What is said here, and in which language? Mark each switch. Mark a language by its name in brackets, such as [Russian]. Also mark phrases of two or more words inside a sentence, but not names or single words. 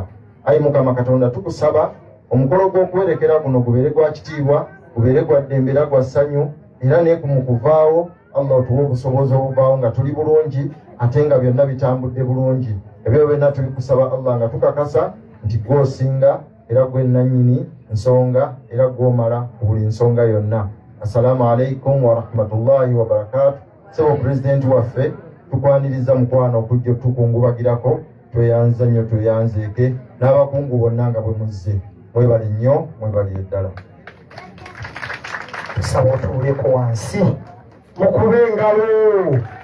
[Ganda] Ayi Mukama Katonda tukusaba omukolo gw'okuwerekera guno gubeere gwa kitiibwa, gubeere gwa ddembe era gwa ssanyu, era ne mu kuvaawo Allah otuwe obusobozi obuvaawo nga tuli bulungi ate nga byonna bitambudde bulungi. Ebyo byonna tubikusaba Allah nga tukakasa nti gw'osinga era gwe nannyini nsonga era gw'omala ku buli nsonga yonna. [Arabic] السلام عليكم ورحمة الله وبركاته. [Ganda] Sebo pulezidenti waffe tukwaniriza mukwano okujja tukungubagirako tweyanza nnyo tweyanzeeke n'abakungu bonna nga bwe muzze mwebale nnyo mwebale eddala. Tusaba otuuleko wansi mukube engalo.